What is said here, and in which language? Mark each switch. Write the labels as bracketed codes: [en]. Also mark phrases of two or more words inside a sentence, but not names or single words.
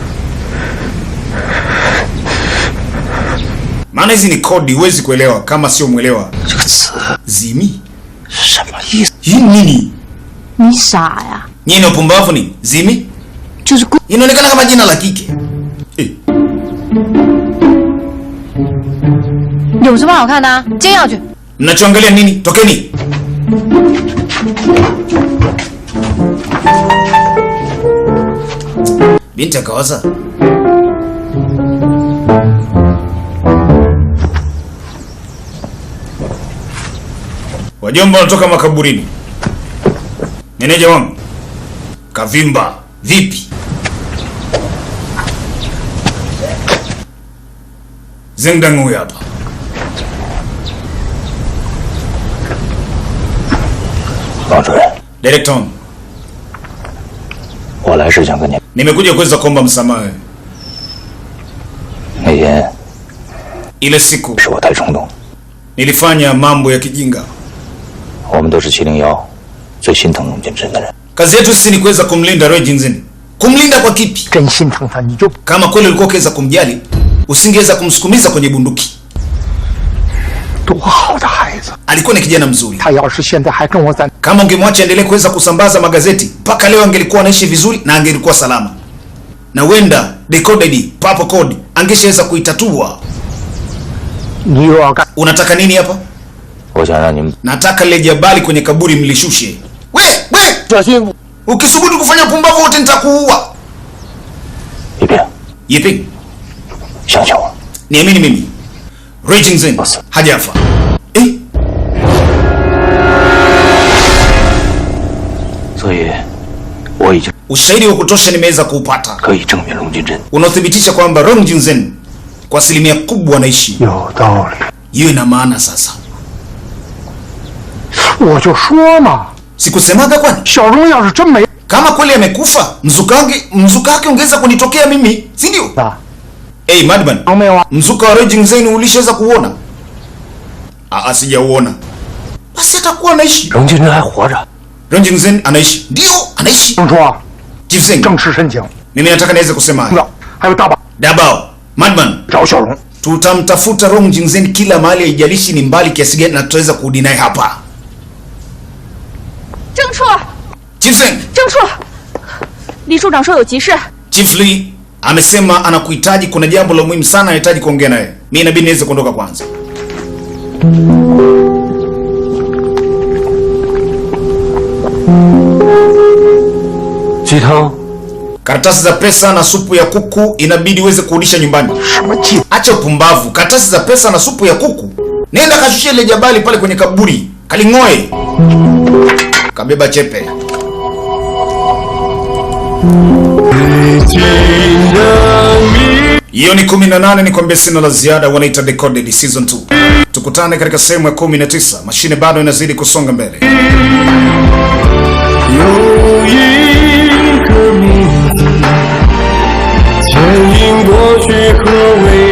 [sw] Maana hizi ni kodi, huwezi kuelewa kama sio mwelewa. Zimi? Hii nini? Ni sawa ya. Nini upumbavu ni? Zimi? Inaonekana kama jina la kike. [zh] 有什么好看的啊？接下去。 [sw] Mnachoangalia nini? Tokeni. Binti akawaza. Wajomba wanatoka makaburini. Meneja wangu kavimba vipi? Zengdang huyu hapa. Director, [zh] 我来是想跟你 [sw] nimekuja kuweza kuomba msamaha. [zh] 那天 [sw] Ile siku [zh] 是我太冲动， [sw] nilifanya mambo ya kijinga. [zh] 我们都是701最心疼龙剑真的人。 [sw] Kazi yetu sisi ni kuweza kumlinda Roy Jingzen. Kumlinda kwa kipi? [zh] 真心疼他，你就 [sw] Kama kweli ulikuwa ukiweza kumjali, usingeweza kumsukumiza kwenye bunduki. [zh] 多好的孩子！ [sw] Alikuwa ni kijana mzuri. [zh] 他要是现在还跟我在， [sw] Kama ungemwacha endelee kuweza kusambaza magazeti, mpaka leo angelikuwa anaishi vizuri na angelikuwa salama. Na wenda decoded Papa Code angeshaweza kuitatua. [zh] 你又要干？ [sw] Unataka nini hapa? [zh] 我想让你们 [sw] Nataka lile jabali kwenye kaburi mlishushe. We! [zh] 小心！ [sw] Ukisubutu kufanya pumbavu wote nitakuua. [zh] 一遍 [sw] Yipi? [zh] 相信我。 [sw] Niamini mimi. Roy Jingzen hajafa. Eh? [zh] 所以我已经 [sw] Ushahidi wa kutosha nimeweza kuupata [zh] 可以证明荣军真 [sw] unaothibitisha kwamba Rong Jingzhen kwa asilimia kubwa anaishi. [zh] 有道理。 [sw] Hiyo ina maana sasa. [zh] 我就说嘛， [sw] Sikusemaga kwani? [zh] 小荣要是真没 [sw] Kama kweli amekufa, mzuka wake ungeweza kunitokea mimi, si ndio? [zh] 的， [en] Hey Madman, [zh] 能没有啊？ [sw] mzuka wa Rong Jingzhen ulishaweza kuona? Sijauona. Basi atakuwa anaishi. [zh] 荣军真还活着。 [sw] Rong Jingzhen anaishi. Ndio, anaishi. [zh] 听说啊， Jingzhen, 正式申请， [sw] mimi nataka niweze kusema haya. [zh] 还有大把 Dabao, Madman, 找小荣。 [sw] tutamtafuta Rong Jingzhen kila mahali, haijalishi ni mbali kiasi gani, na tutaweza kurudi naye hapa. [zh] 郑处， Jingzhen, 郑处，李处长说有急事。 [sw] Chief Lee amesema anakuhitaji, kuna jambo la muhimu sana anahitaji kuongea naye. Mimi inabidi niweze kuondoka kwanza. Karatasi za pesa na supu ya kuku inabidi uweze kurudisha nyumbani. [zh] 什么鸡？ [sw] Acha upumbavu. Karatasi za pesa na supu ya kuku. Nenda kashushie ile jabali pale kwenye kaburi. Kaling'oe. Kabeba chepe. Hiyo ni 18, nikwambia sina la ziada. Wanaita Decoded Season 2. Tukutane katika sehemu ya 19. Mashine bado inazidi kusonga mbele. [zh] 有一个名字牵引过去和未